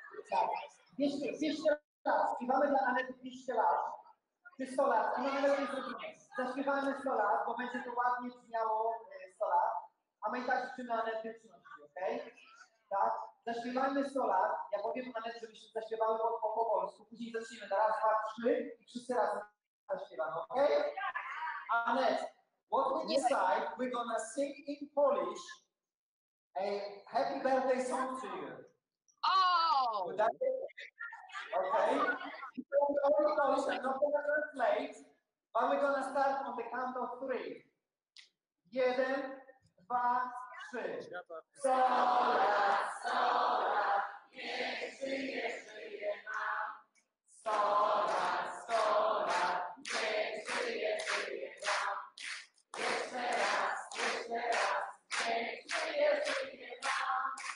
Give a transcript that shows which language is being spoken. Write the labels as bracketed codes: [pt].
[pl] Tak, 200 lat, śpiewamy dla Annette 200 lat, czy 100 lat, a mamy nawet nie zrobimy. Zaśpiewamy 100 lat, bo będzie to ładnie brzmiało 100 lat, a my i tak życzymy Annette wieczności, okej? Tak? Zaśpiewajmy 100 lat, ja powiem Annette, żebyśmy zaśpiewały po polsku, później zaczniemy na raz, dwa, trzy i wszyscy razem zaśpiewamy, okej? [en] Annette, what we decide, we're gonna sing in Polish a happy birthday song to you. Oh! Would that be okay? Only Polish, I'm not gonna translate, but we're gonna start on the count of 3. 1, 2, 3. [pl] 100 lat, 100 lat, niech żyje, żyje nam. 100 lat, 100 lat, niech żyje, żyje nam. Jeszcze raz, niech żyje, żyje nam.